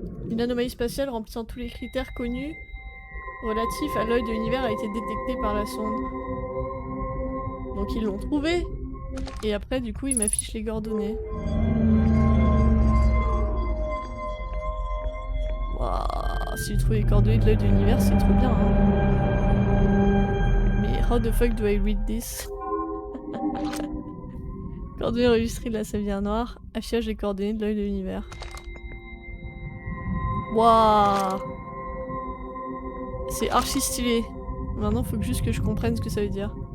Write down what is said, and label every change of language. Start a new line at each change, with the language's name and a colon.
French: Une anomalie spatiale remplissant tous les critères connus relatifs à l'œil de l'univers a été détectée par la sonde. Donc ils l'ont trouvé. Et après du coup ils m'affichent les coordonnées. Waouh, si j'ai trouvé les coordonnées de l'œil de l'univers, c'est trop bien. Hein. Mais
English: how the fuck do I read this?
French: Coordonnées enregistrées de la sablière noire. Affichage des coordonnées de l'œil de l'univers. Waouh! C'est archi stylé. Maintenant faut juste que je comprenne ce que ça veut dire.